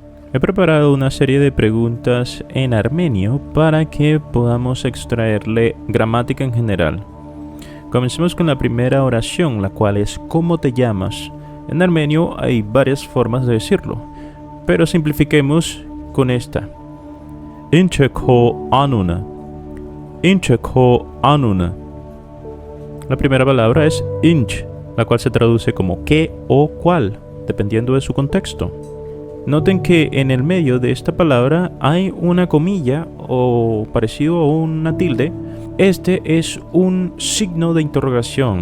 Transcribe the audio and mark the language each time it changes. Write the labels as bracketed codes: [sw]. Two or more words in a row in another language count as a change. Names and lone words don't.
[es] He preparado una serie de preguntas en armenio para que podamos extraerle gramática en general. Comencemos con la primera oración, la cual es ¿cómo te llamas? En armenio hay varias formas de decirlo, pero simplifiquemos con esta. [hy] Ինչ է քո անունը. Ինչ է քո անունը. [es] La primera palabra es inch, la cual se traduce como qué o cuál, dependiendo de su contexto. Noten que en el medio de esta palabra hay una comilla o parecido a una tilde. Este es un signo de interrogación.